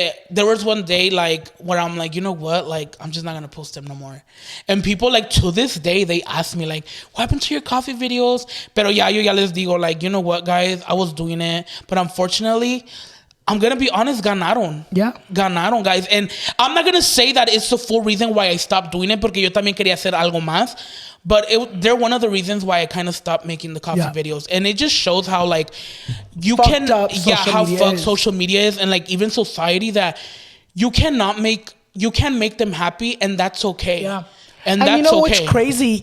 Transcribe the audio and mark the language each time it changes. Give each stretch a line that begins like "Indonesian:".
English: There was one day like where I'm like, you know what, like I'm just not gonna post them no more. And people like to this day they ask me like, what happened to your coffee videos?
Spanish: Pero ya yo ya les digo
English: like, you know what, guys, I was doing it, but unfortunately, I'm gonna be honest,
Spanish: ganaron.
English: Yeah.
Spanish: Ganaron, guys.
English: And I'm not gonna say that it's the full reason why I stopped doing it,
Spanish: porque yo también quería hacer algo más.
English: But they're one of the reasons why I kind of stopped making the coffee videos. And it just shows how like you fucked how fucked social media is, and like even society, that you can't make them happy, and that's okay. Yeah. And that's you know okay. what's crazy?